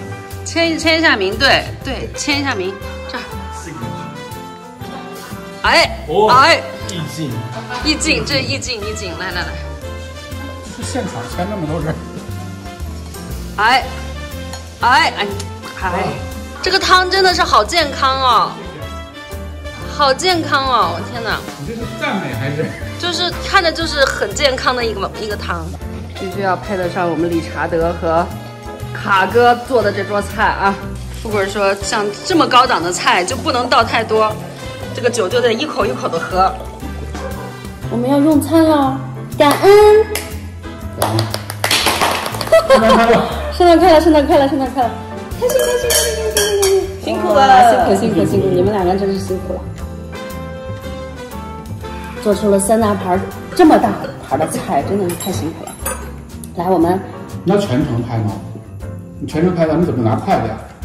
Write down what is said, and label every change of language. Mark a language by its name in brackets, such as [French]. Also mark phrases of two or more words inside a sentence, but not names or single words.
[Chinese] 簽一下名，對，簽一下名，這兒。哎，哎，意境，這意境，來，是現場簽那麼多人。哎，這個湯真的是好健康哦，好健康哦，我天哪！你這是讚美還是？就是看着就是很健康的一個湯，必須要配得上我們理查德和卡哥做的這桌菜啊。富贵說，像這麼高檔的菜就不能倒太多，這個酒就得一口一口的喝。我們要用餐了，感恩。聖誕快樂，聖誕快樂，聖誕快樂！開心，辛苦了，辛苦，你们两个真是辛苦了。做出了3大盘這麼大盤的菜，真的是太辛苦了。來，我們你要全程拍嗎？你全程拍的，你怎麼拿筷子呀？